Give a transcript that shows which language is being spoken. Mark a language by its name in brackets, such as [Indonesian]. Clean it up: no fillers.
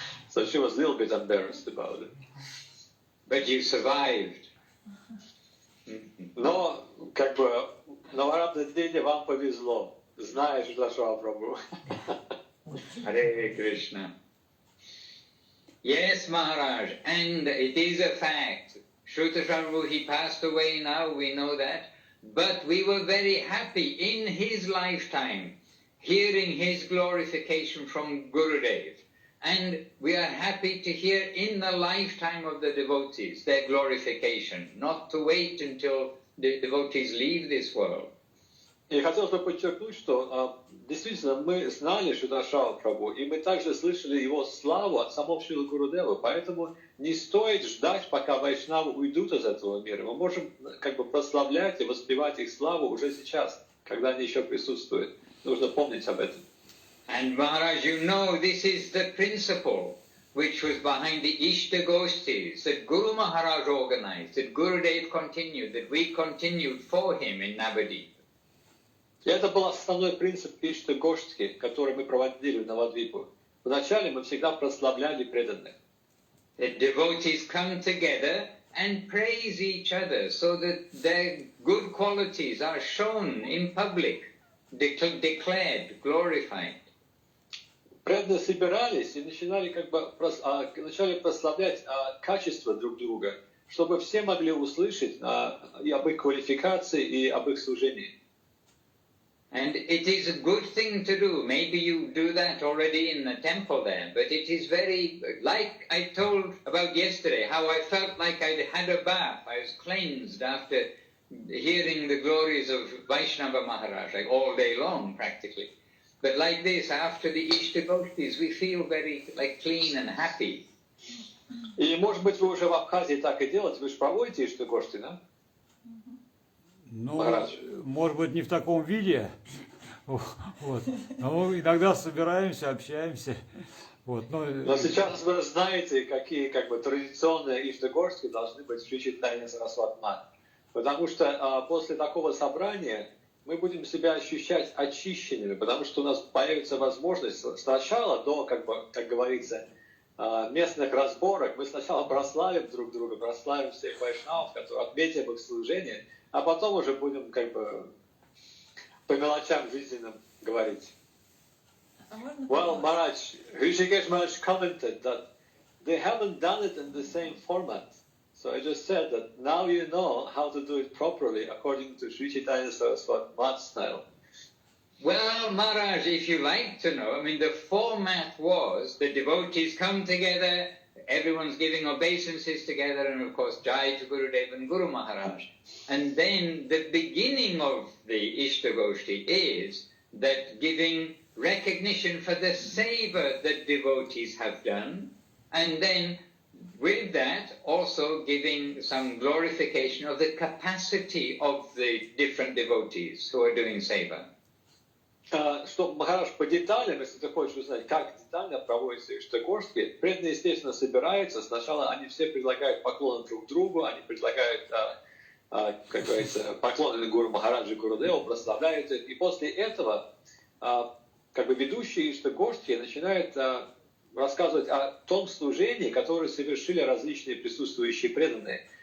[English] So she was a little bit embarrassed about it. But you survived. [Russian] Но, как бы, Наваратна Диди, вам повезло, зная Шридхар Прабху. [English] Hare Krishna. Yes, Maharaj, and it is a fact. Shridhar Prabhu, he passed away now, we know that. But we were very happy in his lifetime, hearing his glorification from Gurudev. And we are happy to hear in the lifetime of the devotees their glorification, not to wait until the devotees leave this world. [Russian] И хотел бы подчеркнуть, что действительно мы знали Шридхар Прабху, и мы также слышали его славу от самого Шрилы Гурудева, поэтому не стоит ждать, пока вайшнавы уйдут из этого мира. Мы можем как бы прославлять и воспевать их славу уже сейчас, когда они еще присутствуют. Нужно помнить об этом. [English] And Maharaj, you know, this is the principle which was behind the Ishta Gostis that Guru Maharaj organized, that Gurudev continued, that we continued for him in Navadip. [Russian] И это был основной принцип Ишта Гоштхи, который мы проводили в Навадвипу. Вначале мы всегда прославляли преданных. [English] The devotees come together and praise each other so that their good qualities are shown in public, declared, glorified. [Russian] Преданные собирались и начинали начали прославлять качества друг друга, чтобы все могли услышать и об их квалификации, и об их служении. [English] And it is a good thing to do. Maybe you do that already in the temple there, but it is very, like I told about yesterday, how I felt like I'd had a bath. I was cleansed after hearing the glories of Vaishnava Maharaj, like all day long practically. But like this, after the Ishtagoshtis, we feel very clean and happy. [Russian] И, может быть, вы уже в Абхазии так и делаете, вы же проводите Иштагошти, да? Ну, Махарадж. может быть, не в таком виде. Вот. Но иногда собираемся, общаемся. Вот. Но сейчас вы знаете, какие традиционные Иштагошти должны быть в Шри Чайтанья Сарасвати Мат. потому что после такого собрания мы будем себя ощущать очищенными, потому что у нас появится возможность сначала, до, как говорится, местных разборок, мы сначала прославим друг друга, прославим всех вайшнавов, которые отметим их служение, а потом уже будем по мелочам жизненным говорить. [English] Well, Maharaj, Rishikesh Maharaj commented that they haven't done it in the same format. So I just said that now you know how to do it properly according to Sri Chaitanya Saraswati Math style. Well, Maharaj, if you like to know, I mean, the format was the devotees come together, everyone's giving obeisances together, and of course, Jai to Gurudev and Guru Maharaj. And then the beginning of the Ishtagoshti is that giving recognition for the seva that devotees have done, and then with that also giving some glorification of the capacity of the different devotees who are doing seva. [Russian] Что, Махарадж, по деталям, если ты хочешь узнать, как детально проводятся Иштагошки, преданные, естественно, собираются. Сначала они все предлагают поклоны друг другу, они предлагают, как говорится, поклоны Гуру Махараджи, Гурудеву, прославляют их. И после этого ведущие Иштагошки начинают рассказывать о том служении, которое совершили различные присутствующие преданные.